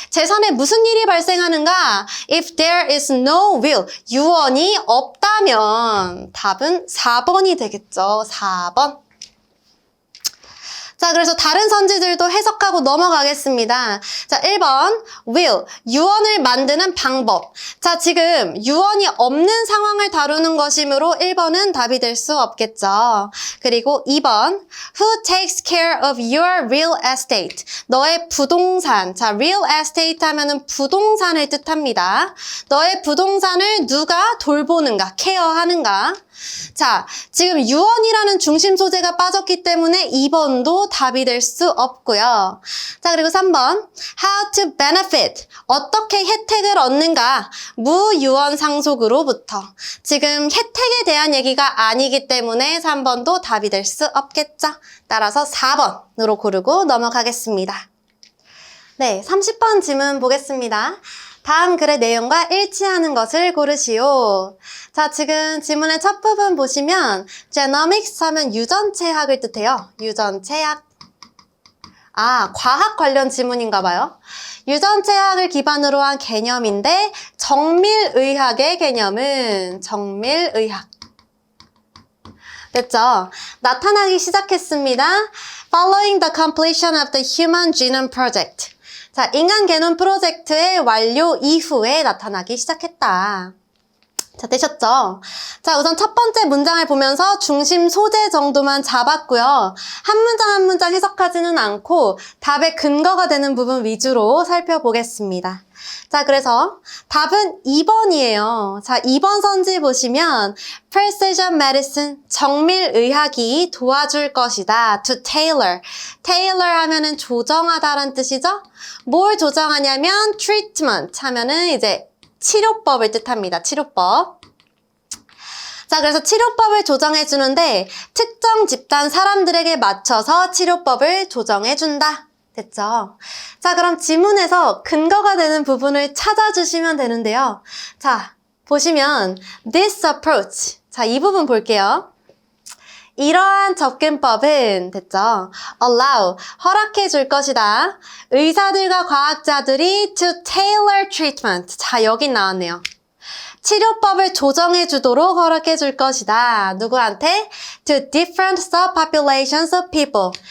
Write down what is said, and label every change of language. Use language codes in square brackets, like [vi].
[ko] 재산에 무슨 일이 발생하는가? [en] If there is no will, [ko] 유언이 없다면 답은 4번이 되겠죠. 4번. 자, 그래서 다른 선지들도 해석하고 넘어가겠습니다. 자, 1번 will, 유언을 만드는 방법. 자, 지금 유언이 없는 상황을 다루는 것이므로 1번은 답이 될 수 없겠죠. 그리고 2번 [en] who takes care of your real estate? [ko] 너의 부동산. 자, real estate 하면은 부동산을 뜻합니다. 너의 부동산을 누가 돌보는가, 케어하는가? 자, 지금 유언이라는 중심 소재가 빠졌기 때문에 2번도 답이 될 수 없고요. 자, 그리고 3번. [en] How to benefit. [ko] 어떻게 혜택을 얻는가? 무유언 상속으로부터. 지금 혜택에 대한 얘기가 아니기 때문에 3번도 답이 될 수 없겠죠. 따라서 4번으로 고르고 넘어가겠습니다. 네, 30번 질문 보겠습니다. 다음 글의 내용과 일치하는 것을 고르시오. 자, 지금 지문의 첫 부분 보시면 genomics 하면 유전체학을 뜻해요. 유전체학. 아, 과학 관련 지문인가 봐요. 유전체학을 기반으로 한 개념인데 정밀의학의 개념은 정밀의학. 됐죠? 나타나기 시작했습니다. [en] Following the completion of the Human Genome Project. [ko] 자, 인간 게놈 프로젝트의 완료 이후에 나타나기 시작했다. 자, 되셨죠? 자, 우선 첫 번째 문장을 보면서 중심 소재 정도만 잡았고요. 한 문장 한 문장 해석하지는 않고 답의 근거가 되는 부분 위주로 살펴보겠습니다. 자, 그래서 답은 2번이에요. 자, 2번 선지 보시면 Precision Medicine, 정밀의학이 도와줄 것이다. [en] To tailor. [ko] tailor 하면은 조정하다라는 뜻이죠? 뭘 조정하냐면 treatment 하면은 이제 치료법을 뜻합니다. 치료법. 자, 그래서 치료법을 조정해 주는데 특정 집단 사람들에게 맞춰서 치료법을 조정해 준다. 됐죠? 자, 그럼 지문에서 근거가 되는 부분을 찾아주시면 되는데요. 자, 보시면 [en] this approach. [ko] 자, 이 부분 볼게요. 이러한 접근법은 됐죠? allow, 허락해 줄 것이다. 의사들과 과학자들이 [en] to tailor treatment. [ko] 자, 여기 나왔네요. 치료법을 조정해 주도록 허락해 줄 것이다. 누구한테? [en] To different subpopulations of people.